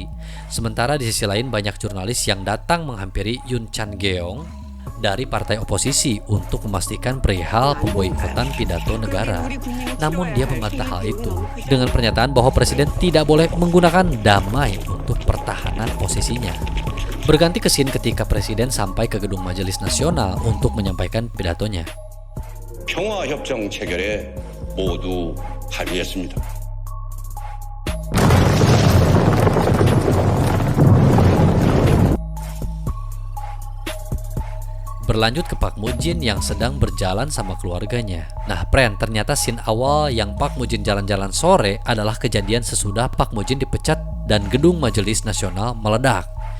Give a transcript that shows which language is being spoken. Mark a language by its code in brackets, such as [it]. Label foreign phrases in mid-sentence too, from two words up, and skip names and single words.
[id] Sementara di sisi lain banyak jurnalis yang datang menghampiri Yoon Chan-geong dari partai oposisi untuk memastikan perihal pemboikotan pidato negara. Namun dia membantah hal itu dengan pernyataan bahwa presiden tidak boleh menggunakan damai untuk pertahanan posisinya. Berganti ke scene ketika presiden sampai ke gedung Majelis Nasional untuk menyampaikan pidatonya. [ko] 평화협정 체결에 모두 합의했습니다. [id] Berlanjut ke Pak Moon-jin yang sedang berjalan sama keluarganya. Nah, friend, ternyata scene awal yang Pak Moon-jin jalan-jalan sore adalah kejadian sesudah Pak Moon-jin dipecat dan gedung Majelis Nasional meledak.